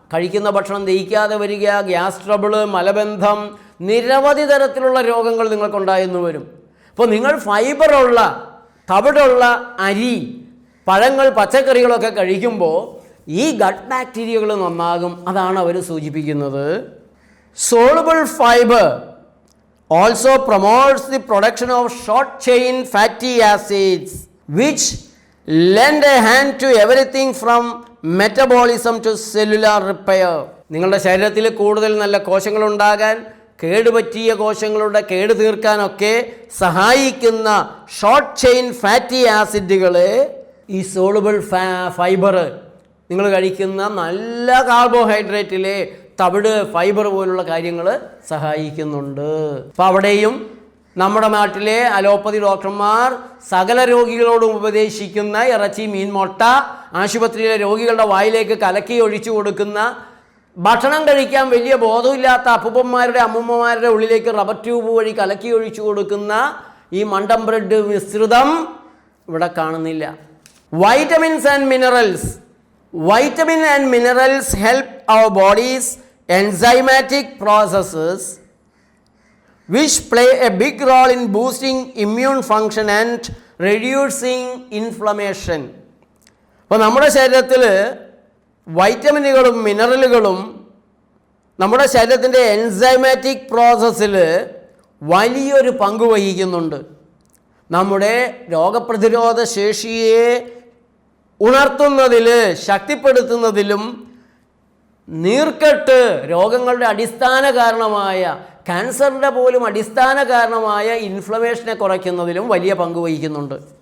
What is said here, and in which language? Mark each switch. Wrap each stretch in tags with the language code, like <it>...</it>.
<ml>കഴിക്കുന്ന ഭക്ഷണം ദഹിക്കാതെ വരിക, ഗ്യാസ് ട്രബിള്, മലബന്ധം, നിരവധി തരത്തിലുള്ള രോഗങ്ങൾ നിങ്ങൾക്കുണ്ടായെന്ന് വരും. അപ്പോൾ നിങ്ങൾ ഫൈബറുള്ള തവിടുള്ള അരി, പഴങ്ങൾ, പച്ചക്കറികളൊക്കെ കഴിക്കുമ്പോൾ ഈ ഗട്ട് ബാക്ടീരിയകൾ നന്നാകും. അതാണ് അവർ സൂചിപ്പിക്കുന്നത്.</ml> <en>Soluble fibre also promotes the production of short chain fatty acids which lend a hand to everything from metabolism to cellular repair.</en> <ml>നിങ്ങളുടെ ശരീരത്തിൽ കൂടുതൽ നല്ല കോശങ്ങൾ ഉണ്ടാകാൻ, കേടുപറ്റിയ കോശങ്ങളുടെ കേട് തീർക്കാനൊക്കെ സഹായിക്കുന്ന ഷോർട്ട് ചെയിൻ ഫാറ്റി ആസിഡുകളെ ഈ സോളുബിൾ ഫൈബർ, നിങ്ങൾ കഴിക്കുന്ന നല്ല കാർബോഹൈഡ്രേറ്റിലെ തവിട്, ഫൈബർ പോലുള്ള കാര്യങ്ങൾ സഹായിക്കുന്നുണ്ട്. അപ്പോൾ അവിടെയും നമ്മുടെ നാട്ടിലെ അലോപ്പതി ഡോക്ടർമാർ സകല രോഗികളോടും ഉപദേശിക്കുന്ന ഇറച്ചി, മീൻ, മുട്ട, ആശുപത്രിയിലെ രോഗികളുടെ വായിലേക്ക് കലക്കി ഒഴിച്ചു കൊടുക്കുന്ന, ഭക്ഷണം കഴിക്കാൻ വലിയ ബോധമില്ലാത്ത അപ്പൂപ്പന്മാരുടെ അമ്മൂമ്മമാരുടെ ഉള്ളിലേക്ക് റബ്ബർ ട്യൂബ് വഴി കലക്കി ഒഴിച്ചു കൊടുക്കുന്ന ഈ മണ്ടം ബ്രെഡ് മിശ്രിതം ഇവിടെ കാണുന്നില്ല.</ml> <en>Vitamins and minerals. Vitamin and minerals help our body's enzymatic processes which play a big role in boosting immune function and reducing inflammation.</en> <ml>അപ്പോൾ നമ്മുടെ ശരീരത്തിൽ വൈറ്റമിനുകളും മിനറലുകളും നമ്മുടെ ശരീരത്തിൻ്റെ എൻസൈമാറ്റിക് പ്രോസസ്സിൽ വലിയൊരു പങ്ക് വഹിക്കുന്നുണ്ട്. നമ്മുടെ രോഗപ്രതിരോധ ശേഷിയെ ഉണർത്തുന്നതിൽ, ശക്തിപ്പെടുത്തുന്നതിലും നീർക്കെട്ട്, രോഗങ്ങളുടെ അടിസ്ഥാന കാരണമായ ക്യാൻസറിൻ്റെ പോലും അടിസ്ഥാന കാരണമായ ഇൻഫ്ലമേഷനെ കുറയ്ക്കുന്നതിലും വലിയ പങ്ക് വഹിക്കുന്നുണ്ട്.</ml>